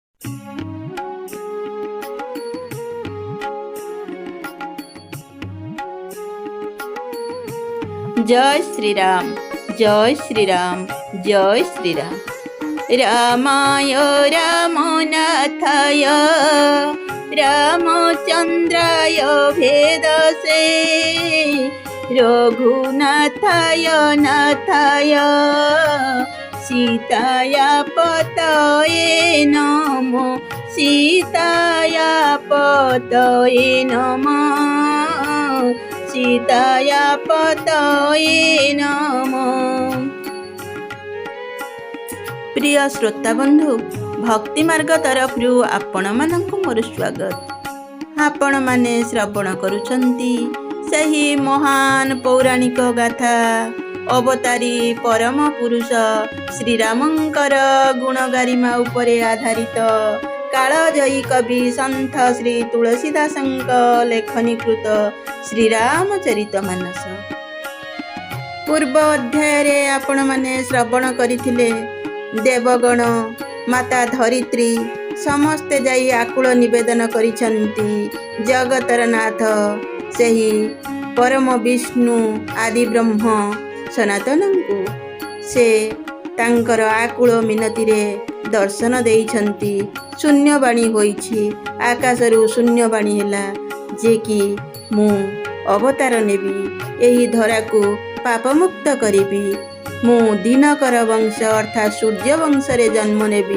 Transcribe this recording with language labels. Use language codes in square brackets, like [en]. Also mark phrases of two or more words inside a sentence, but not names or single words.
[sa] जय श्री राम, जय श्री राम, जय श्री राम। रामाय रामनाथाय रामचंद्राय भेदसे रघुनाथाय नाथाय सीताया पतये नमो, सीताया पतये नमः, सीताया पतये नमः। [or] ପ୍ରିୟ ଶ୍ରୋତା ବନ୍ଧୁ, ଭକ୍ତି ମାର୍ଗ ତରଫରୁ ଆପଣ ମାନଙ୍କୁ ମୋର ସ୍ୱାଗତ। ଆପଣ ମାନେ ଶ୍ରବଣ କରୁଛନ୍ତି ସହି ମହାନ ପୌରାଣିକ ଗାଥା ଅବତାରୀ ପରମ ପୁରୁଷ ଶ୍ରୀ ରାମଙ୍କର ଗୁଣ ଗରିମା ଉପରେ ଆଧାରିତ କାଳଜୟୀ କବି ସନ୍ଥ ଶ୍ରୀ ତୁଳସୀଦାସଙ୍କ ଲେଖନୀକୃତ ଶ୍ରୀ ରାମଚରିତ ମାନସ। ପୂର୍ବ ଅଧ୍ୟାୟ ଆପଣ ମାନେ ଶ୍ରବଣ କରିଥିଲେ ଦେବଗଣ ମାତା ଧରିତ୍ରୀ ସମସ୍ତେ ଯାଇ ଆକୁଳ ନିବେଦନ କରିଛନ୍ତି ଜଗତର ନାଥ ସେହି ପରମ ବିଷ୍ଣୁ ଆଦି ବ୍ରହ୍ମ ସନାତନଙ୍କୁ ସେ ତାଙ୍କର ଆକୁଳ ମିନତି ରେ ଦର୍ଶନ ଦେଇଛନ୍ତି। ଶୂନ୍ୟବାଣୀ ହୋଇଛି, ଆକାଶରୁ ଶୂନ୍ୟବାଣୀ ହେଲା ଯେ କି ମୁଁ ଅବତାର ନେବି, ଏହି ଧରାକୁ ପାପମୁକ୍ତ କରିବି। ମୁଁ ଦିନକର ବଂଶ ଅର୍ଥାତ ସୂର୍ଯ୍ୟ ବଂଶ ରେ ଜନ୍ମ ନେବି।